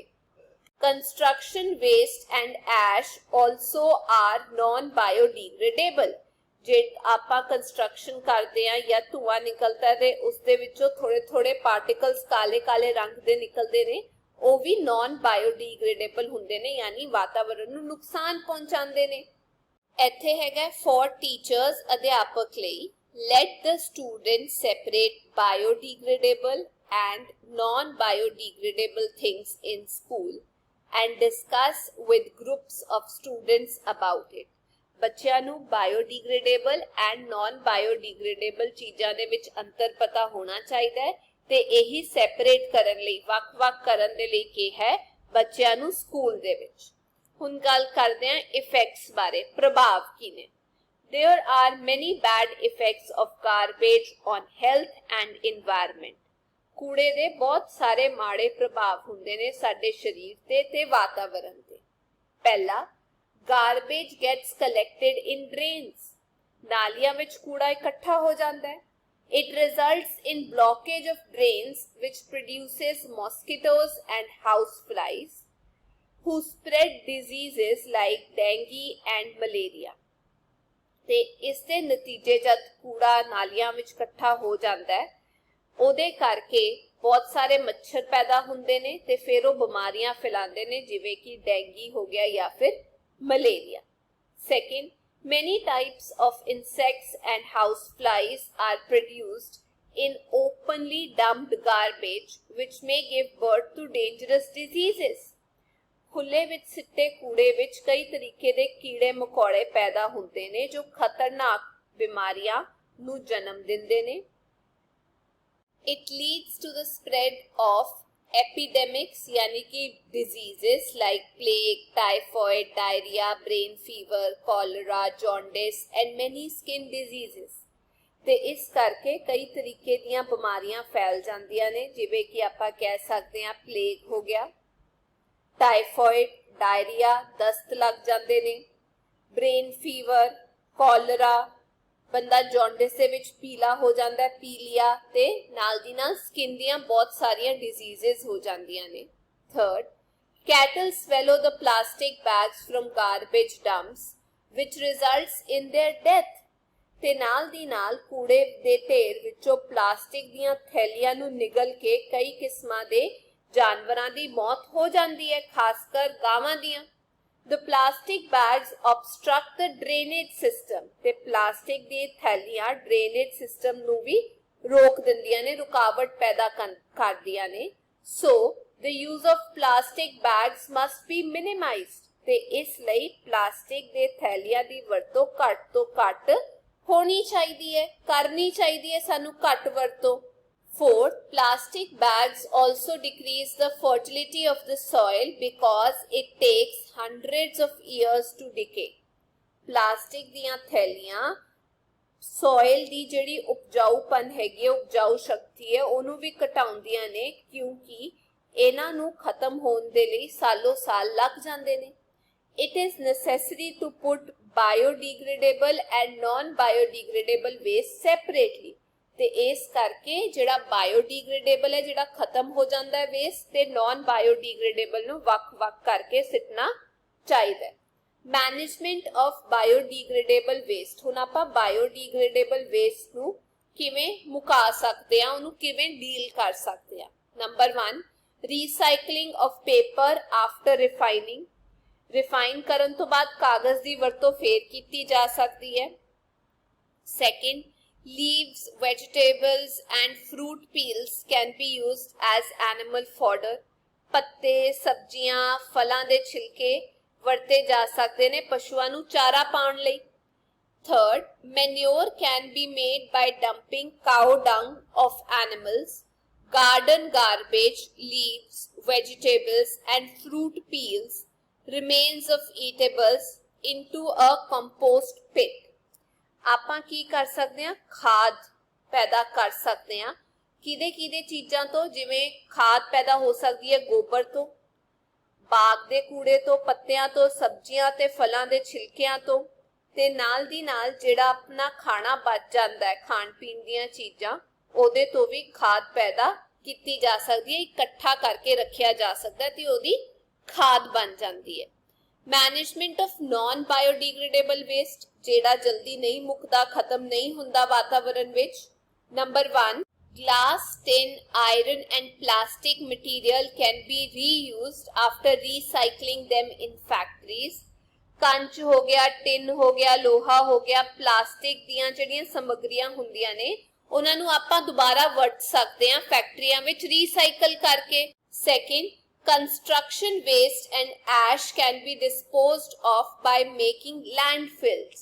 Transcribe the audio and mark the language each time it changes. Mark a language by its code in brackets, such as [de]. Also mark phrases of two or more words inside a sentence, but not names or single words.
[en] construction waste and ash also are non biodegradable. [pa] ਜੇ ਆਪਾਂ ਕੰਸਟਰਕਸ਼ਨ ਕਰਦੇ ਆ ਜਾਂ ਧੂਆਂ ਨਿਕਲਦਾ ਤੇ ਉਸ ਦੇ ਵਿੱਚੋਂ ਥੋੜੇ ਥੋੜੇ ਪਾਰਟੀਕਲਸ ਕਾਲੇ ਕਾਲੇ ਰੰਗ ਦੇ ਨਿਕਲਦੇ ਨੇ, ਉਹ ਵੀ [en] non biodegradable [pa] ਹੁੰਦੇ ਨੇ, ਯਾਨੀ ਵਾਤਾਵਰਣ ਨੂੰ ਨੁਕਸਾਨ ਪਹੁੰਚਾਉਂਦੇ ਨੇ। ਇੱਥੇ ਹੈਗਾ [en] for teachers, [pa] ਅਧਿਆਪਕ ਲਈ। [en] Let the students separate biodegradable and non-biodegradable things in school and discuss with groups of students about it. [pa] ਬੱਚਿਆਂ ਨੂੰ [en] biodegradable and non biodegradable [pa] ਚੀਜ਼ਾਂ ਦੇ ਵਿੱਚ ਅੰਤਰ ਪਤਾ ਹੋਣਾ ਚਾਹੀਦਾ ਹੈ ਤੇ ਇਹੀ ਸੈਪਰੇਟ ਕਰਨ ਲਈ, ਵੱਖ-ਵੱਖ ਕਰਨ ਦੇ ਲਈ ਕਿਹਾ ਹੈ ਬੱਚਿਆਂ ਨੂੰ ਸਕੂਲ ਦੇ ਵਿੱਚ। ਹੁਣ ਗੱਲ ਕਰਦੇ ਹਾਂ ਇਫੈਕਟਸ ਬਾਰੇ, ਪ੍ਰਭਾਵ ਕੀ ਨੇ। [en] There are many bad effects of garbage on health and environment. [pa] ਕੂੜੇ ਦੇ ਬਹੁਤ ਸਾਰੇ ਮਾੜੇ ਪ੍ਰਭਾਵ ਹੁੰਦੇ ਨੇ ਸਾਡੇ ਸਰੀਰ ਤੇ ਵਾਤਾਵਰਣ ਤੇ। ਪਹਿਲਾ, [en] garbage gets collected in drains. [pa] ਨਾਲੀਆਂ ਵਿੱਚ ਕੂੜਾ ਇਕੱਠਾ ਹੋ ਜਾਂਦਾ ਹੈ। [en] It results in blockage of drains which produces mosquitoes and house flies who spread diseases like dengue and malaria. [pa] ਤੇ ਇਸ ਦੇ ਨਤੀਜੇ ਜਦ ਕੂੜਾ ਨਾਲੀਆਂ ਵਿੱਚ ਇਕੱਠਾ ਹੋ ਜਾਂਦਾ ਹੈ ਉਹਦੇ ਕਰਕੇ ਬਹੁਤ ਸਾਰੇ ਮੱਛਰ ਪੈਦਾ ਹੁੰਦੇ ਨੇ ਤੇ ਫਿਰ ਉਹ ਬਿਮਾਰੀਆਂ ਫੈਲਾਉਂਦੇ ਨੇ, ਜਿਵੇਂ ਕਿ ਡੈਂਗੀ ਹੋ ਗਿਆ ਜਾਂ ਫਿਰ ਮਲੇਰੀਆ। [en] Second, many types of insects and house flies are produced in openly dumped garbage which may give birth to dangerous diseases. [pa] ਖੁੱਲੇ ਵਿੱਚ ਸਿੱਟੇ ਕੂੜੇ ਵਿੱਚ ਕਈ ਤਰੀਕੇ ਦੇ ਕੀੜੇ ਮਕੌੜੇ ਪੈਦਾ ਹੁੰਦੇ ਨੇ ਜੋ ਖਤਰਨਾਕ ਬਿਮਾਰੀਆਂ ਨੂੰ ਜਨਮ ਦਿੰਦੇ ਨੇ। [en] It leads to the spread of epidemics [hi] यानी कि [en] diseases like plague, typhoid, diarrhea, brain fever, cholera, jaundice and many skin diseases। [pa] ਤੇ ਇਸ ਕਰਕੇ ਕਈ ਤਰੀਕੇ ਦੀਆਂ ਬਿਮਾਰੀਆਂ ਫੈਲ ਜਾਂਦੀਆਂ ਨੇ, ਜਿਵੇਂ ਕਿ ਆਪਾਂ ਕਹਿ ਸਕਦੇ ਹਾਂ ਪਲੇਗ ਹੋ ਗਿਆ, ਟਾਈਫੋਇਡ, ਡਾਇਰੀਆ, ਦਸਤ ਲੱਗ ਜਾਂਦੇ ਨੇ, [en] brain fever, [pa] ਕੋਲਰਾ, ਬੰਦਾ ਜੌਂਡਿਸ ਦੇ ਵਿੱਚ ਪੀਲਾ ਹੋ ਜਾਂਦਾ ਹੈ, ਪੀਲੀਆ, ਤੇ ਨਾਲ ਦੀ ਨਾਲ ਸਕਿਨ ਦੀਆਂ ਬਹੁਤ ਸਾਰੀਆਂ ਡਿਜ਼ੀਜ਼ਸ ਹੋ ਜਾਂਦੀਆਂ ਨੇ। [en] ਥਰਡ, cattle swallow the plastic bags from garbage dumps which results in their death। [pa] ਤੇ ਨਾਲ ਦੀ ਨਾਲ ਕੂੜੇ ਦੇ ਢੇਰ ਵਿੱਚੋਂ ਪਲਾਸਟਿਕ ਦੀਆਂ ਥੈਲੀਆਂ ਨੂੰ ਨਿਗਲ ਕੇ ਕਈ ਕਿਸਮਾਂ ਦੇ ਜਾਨਵਰਾਂ ਦੀ ਮੌਤ ਹੋ ਜਾਂਦੀ ਹੈ, ਖਾਸ ਕਰ ਗਾਵਾਂ ਦੀਆਂ। [en] The plastic bags obstruct the drainage system। [pa] ਤੇ ਪਲਾਸਟਿਕ ਦੀ ਥੈਲੀਆਂ [en] drainage system [pa] ਨੂੰ ਵੀ ਰੋਕ ਦਿੰਦੀਆਂ ਨੇ, ਰੁਕਾਵਟ ਪੈਦਾ ਕਰਦੀਆਂ ਨੇ। [en] So the use of plastic bags must be minimized। [pa] ਤੇ ਇਸ ਲਈ ਪਲਾਸਟਿਕ ਦੇ ਥੈਲੀਆਂ ਦੀ ਵਰਤੋਂ ਘੱਟ ਤੋਂ ਘੱਟ ਹੋਣੀ ਚਾਹੀਦੀ ਹੈ, ਕਰਨੀ ਚਾਹੀਦੀ ਹੈ ਸਾਨੂੰ ਘੱਟ ਵਰਤੋਂ। [en] Fourth, plastic bags also decrease the fertility of the soil because it takes hundreds of years to decay। [pa] ਪਲਾਸਟਿਕ ਦੀਆਂ ਥੈਲੀਆਂ ਸੋਇਲ ਦੀ ਜਿਹੜੀ ਉਪਜਾਊਪਨ ਹੈਗੀ ਹੈ, ਉਪਜਾਊ ਸ਼ਕਤੀ ਹੈ, ਉਹਨੂੰ ਵੀ ਘਟਾਉਂਦੀਆਂ ਨੇ, ਕਿਉਂਕਿ ਇਹਨਾਂ ਨੂੰ ਖਤਮ ਹੋਣ ਦੇ ਲਈ ਸਾਲੋਂ ਸਾਲ ਲੱਗ ਜਾਂਦੇ ਨੇ। [en] It is necessary to put biodegradable and non-biodegradable waste separately। [pa] ਤੇ ਇਸ ਕਰਕੇ ਜਿਹੜਾ ਬਾਇਓਡੀਗ੍ਰੇਡੇਬਲ ਹੈ, ਜਿਹੜਾ ਖਤਮ ਹੋ ਜਾਂਦਾ ਹੈ ਵੇਸਟ, ਤੇ [en] non biodegradable [pa] ਨੂੰ ਵੱਖ-ਵੱਖ ਕਰਕੇ ਸਿੱਟਣਾ ਚਾਹੀਦਾ ਹੈ। [en] management of biodegradable waste. [pa] ਹੁਣ ਆਪਾਂ [en] biodegradable waste [pa] ਨੂੰ ਕਿਵੇਂ ਮੁਕਾ ਸਕਦੇ ਆ, ਉਹਨੂੰ ਕਿਵੇਂ ਡੀਲ ਕਰ ਸਕਦੇ ਆ। [en] number 1, recycling of paper after refining. [pa] ਰਿਫਾਈਨ ਕਰਨ ਤੋਂ ਬਾਅਦ ਕਾਗਜ਼ ਦੀ ਵਰਤੋਂ ਫੇਰ ਕੀਤੀ ਜਾ ਸਕਦੀ ਹੈ। [en] ਸੈਕਿੰਡ, leaves, vegetables and fruit peels can be used as animal fodder। [pa] ਪੱਤੇ, ਸਬਜ਼ੀਆਂ, ਫਲਾਂ ਦੇ ਛਿਲਕੇ ਵਰਤੇ ਜਾ ਸਕਦੇ ਨੇ ਪਸ਼ੂਆਂ ਨੂੰ ਚਾਰਾ ਪਾਉਣ ਲਈ। [en] Third, manure can be made by dumping cow dung of animals, garden garbage, leaves, vegetables and fruit peels, remains of eatables into a compost pit। [pa] ਆਪਾਂ ਕੀ ਕਰ ਸਕਦੇ ਹਾਂ, ਖਾਦ ਪੈਦਾ ਕਰ ਸਕਦੇ ਹਾਂ। ਕਿਹਦੇ ਚੀਜ਼ਾਂ ਤੋਂ? ਜਿਵੇਂ ਖਾਦ ਪੈਦਾ ਹੋ ਸਕਦੀ ਹੈ ਗੋਬਰ ਤੋਂ, ਬਾਗ ਦੇ ਕੂੜੇ ਤੋਂ, ਪੱਤਿਆਂ ਤੋਂ, ਸਬਜ਼ੀਆਂ ਤੇ ਫਲਾਂ ਦੇ ਛਿਲਕਿਆਂ ਤੋਂ, ਤੇ ਨਾਲ ਦੀ ਨਾਲ ਜਿਹੜਾ ਆਪਣਾ ਖਾਣਾ ਬਚ ਜਾਂਦਾ ਹੈ, ਖਾਣ ਪੀਣ ਦੀਆਂ ਚੀਜ਼ਾਂ, ਉਹਦੇ ਤੋਂ ਵੀ ਖਾਦ ਪੈਦਾ ਕੀਤੀ ਜਾ ਸਕਦੀ ਹੈ, ਇਕੱਠਾ ਕਰਕੇ ਰੱਖਿਆ ਜਾ ਸਕਦਾ ਤੇ ਉਹਦੀ ਖਾਦ ਬਣ ਜਾਂਦੀ ਹੈ। [en] management of non biodegradable waste, [pa] ਜਿਹੜਾ ਜਲਦੀ ਨਹੀਂ ਮੁੱਕਦਾ, ਖਤਮ ਨਹੀਂ ਹੁੰਦਾ ਵਾਤਾਵਰਣ ਵਿੱਚ। [en] ਨੰਬਰ 1, glass, tin, iron and plastic material can be reused after recycling them in factories। [pa] ਕੰਚ ਹੋ ਗਿਆ, ਟਿਨ ਹੋ ਗਿਆ, ਲੋਹਾ ਹੋ ਗਿਆ, ਪਲਾਸਟਿਕ ਦੀਆਂ ਜਿਹੜੀਆਂ ਸਮੱਗਰੀਆਂ ਹੁੰਦੀਆਂ ਨੇ, ਉਹਨਾਂ ਨੂੰ ਆਪਾਂ ਦੁਬਾਰਾ ਵਰਤ ਸਕਦੇ ਹਾਂ ਫੈਕਟਰੀਆਂ ਵਿੱਚ ਰੀਸਾਈਕਲ ਕਰਕੇ। [en] ਸੈਕਿੰਡ, construction waste and ash can be disposed of by making landfills।